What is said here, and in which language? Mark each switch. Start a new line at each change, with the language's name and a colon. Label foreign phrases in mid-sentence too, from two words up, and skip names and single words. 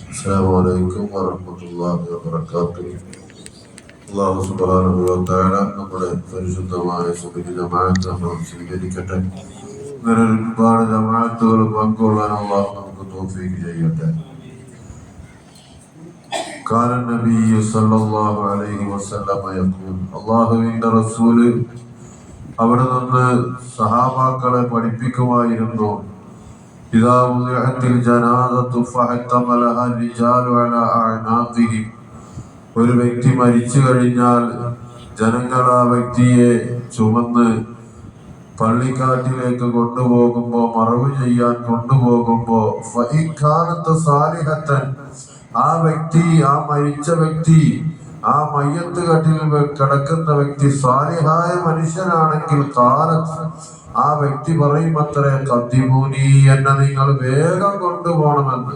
Arabic: السلام عليكم ورحمة الله وبركاته. الله سبحانه وتعالى
Malayalam: നമ്മുടെ പരിശുദ്ധമായ സുബഹി ജമാഅത്ത് നമ്മൾ സ്വീകരിക്കട്ടെ. ഇങ്ങനെ ഒരുപാട് ജമാഅത്തുകൾ പങ്കുകൊള്ളാൻ അല്ലാഹു നമുക്ക് തൗഫീഖ് ചെയ്യട്ടെ.
Arabic: قال النبي صلى الله عليه وسلم يقول
Malayalam: അല്ലാഹുവിന്റെ റസൂൽ അവിടെ നിന്ന് സഹാബാക്കളെ പഠിപ്പിക്കുമായിരുന്നു,
Arabic: إذا وضعت الجنازة فاحتملها الرجال على أعناقهم.
Malayalam: ഒരു വ്യക്തി മരിച്ചു കഴിഞ്ഞാൽ ജനങ്ങൾ ആ വ്യക്തിയെ ചുമന്ന് പള്ളിക്കാട്ടിലേക്ക് കൊണ്ടുപോകുമ്പോ, മറവ് ചെയ്യാൻ കൊണ്ടുപോകുമ്പോ, ആ വ്യക്തി, ആ മരിച്ച വ്യക്തി, ആ മയ്യത്ത് കട്ടിൽ കിടക്കുന്ന വ്യക്തി സാലിഹായ മനുഷ്യനാണെങ്കിൽ ആ വ്യക്തി പറയും അത്രേ, ഖദ്ദിമൂനി, എന്നെ നിങ്ങൾ വേഗം കൊണ്ടുപോകണമെന്ന്.